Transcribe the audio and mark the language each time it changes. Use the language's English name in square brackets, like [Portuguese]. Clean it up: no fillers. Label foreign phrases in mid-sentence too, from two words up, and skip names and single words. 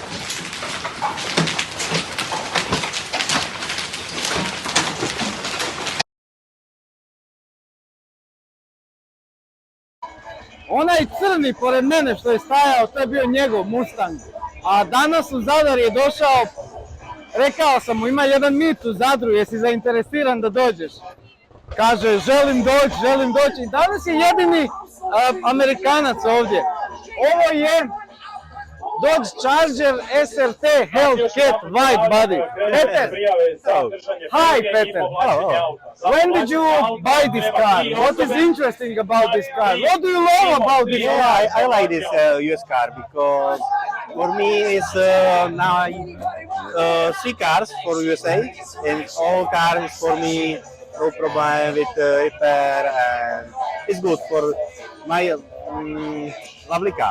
[Croatian] Onaj crni pored mene što je stajao, to je bio njegov Mustang. A danas u Zadar je došao, rekao sam mu, ima jedan mit u Zadru, jesi zainteresiran da dođeš? Kaže, želim doći. I danas je jedini Amerikanac ovdje. Ovo je Dodge Charger SRT Hellcat White Body. [English] Peter, hi Peter. When did you buy this car? What is interesting about this car? What do you love about this car? I like this used car because For me, it's now 3 cars for USA, and all cars for me no problem with repair, and it's good for my lovely car.